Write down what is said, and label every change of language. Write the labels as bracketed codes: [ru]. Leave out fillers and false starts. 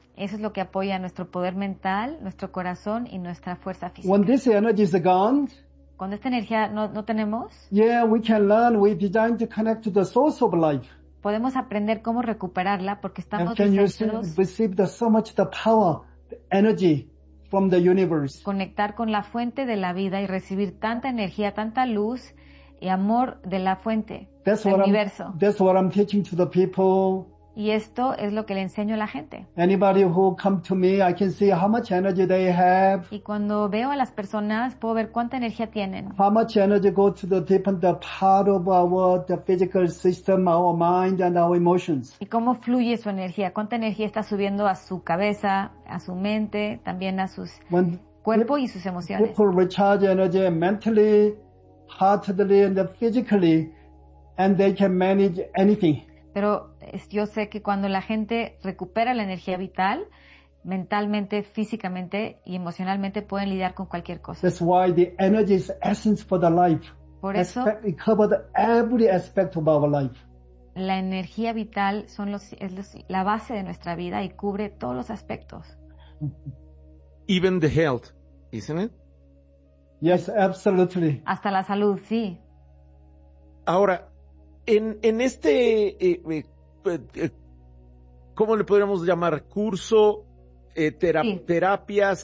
[es] Eso es lo que apoya nuestro poder mental, nuestro corazón y nuestra fuerza física. [en] When this energy is gone. [es] Cuando esta energía no tenemos. [en] Yeah, we can learn. We design to connect to the source of life. [es] Podemos aprender cómo recuperarla porque estamos diseñados. [en] And can you receive the, so much the power, the energy from the universe. [es] Conectar con la fuente de la vida y recibir tanta energía, tanta luz y amor de la fuente, [en] that's [es] del universo. [en] That's what I'm teaching to the people. [es] Y esto es lo que le enseño a la gente. [en] Anybody who come to me, I can see how much energy they have. [es] Y cuando veo a las personas, puedo ver cuánta energía tienen. [en] How much energy goes to the deep and the part of our the physical system, our mind and our emotions. [es] Y cómo fluye su energía, cuánta energía está subiendo a su cabeza, a su mente, también a sus cuerpo y sus emociones. [en] When people recharge energy mentally, heartedly and physically, and they can manage anything. [es] Pero yo sé que cuando la gente recupera la energía vital, mentalmente, físicamente y emocionalmente pueden lidiar con cualquier cosa. [en] That's why the energy is essence for the life. [es] Por eso, [en] it covers every aspect of our life. [es] La energía vital es la base de nuestra vida y cubre todos los aspectos. [en] Even the health, isn't it? Yes, absolutely. [es] Hasta la salud, sí. Ahora, en este, ¿cómo le podríamos llamar? ¿Curso? ¿Terapias?